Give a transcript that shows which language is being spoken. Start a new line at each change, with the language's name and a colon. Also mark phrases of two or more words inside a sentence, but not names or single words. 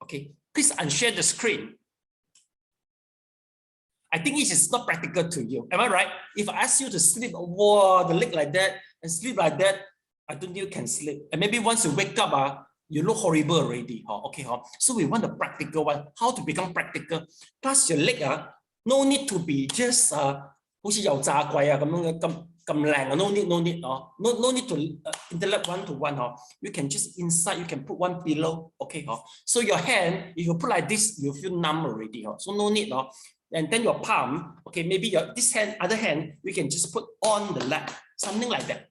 English: Okay, please unshare the screen. I think it is not practical to you. Am I right? If I ask you to sleep, whoa, the leg like that and sleep like that, I don't think you can sleep. And maybe once you wake up, you look horrible already. Okay. So we want a practical one. How to become practical? Plus your leg, no need to be just
Cantonese: 好似油炸鬼咁樣咁靚
English: no need no need to interlap one to one You can just inside, you can put one pillow. Okay So your hand, if you put like this, you feel numb already So no need And then your palm, okay, maybe this hand, other hand, we can just put on the lap, something like that.